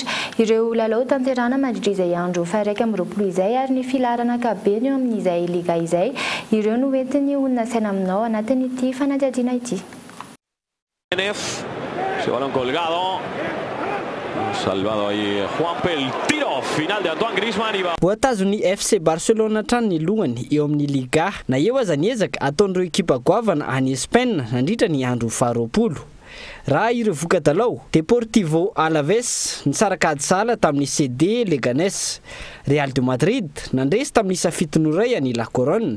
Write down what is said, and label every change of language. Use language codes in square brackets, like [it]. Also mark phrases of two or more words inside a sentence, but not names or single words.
[mg] Ireo lalao tanterana mandritra izay andro faha-21 izay ary ny filarana kabeny eo amin'izay liga izay. Ireo no entiny olona saina aminao anatin'ity fanadihadiana ity. [es] Se balón colgado. Salvado ahí Juanpe, el tiro final de Antoine Griezmann. [mg] Voatazony FC Barcelona trano ny lohany eo amin'ny Liga na eo aza niezaka ataon'ireo ekipa goavana any Espagne nandritra ny andro faha-20. Raha ireo voka-dalao Deportivo Alaves nisaraka ady sala tamin'ny CD Leganés. Real de Madrid nandresy tamin'ny isa fitonoray any La Coruña.